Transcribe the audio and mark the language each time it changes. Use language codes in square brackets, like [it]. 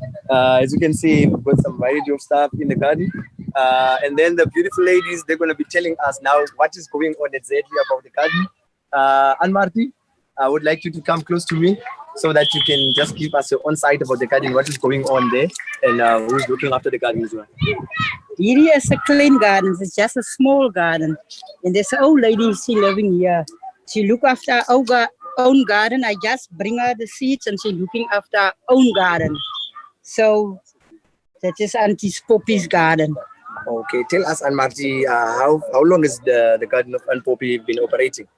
[en] As you can see, we've got some variety of stuff in the garden. And then the beautiful ladies, they're going to be telling us now what is going on exactly about the garden. Anne Marty, I would like you to come close to me so that you can just give us your own sight about the garden, what is going on there, and who's looking after the garden as well. [af] Hierdie is 'n klein garden. [en] It's just a small garden. And there's an old lady, she living here. She look after our own garden. I just bring her the seeds and she looking after her own garden. So that is Auntie Poppy's garden. Okay, tell us, Anne Marty, how long has the garden of Anne Poppy been operating?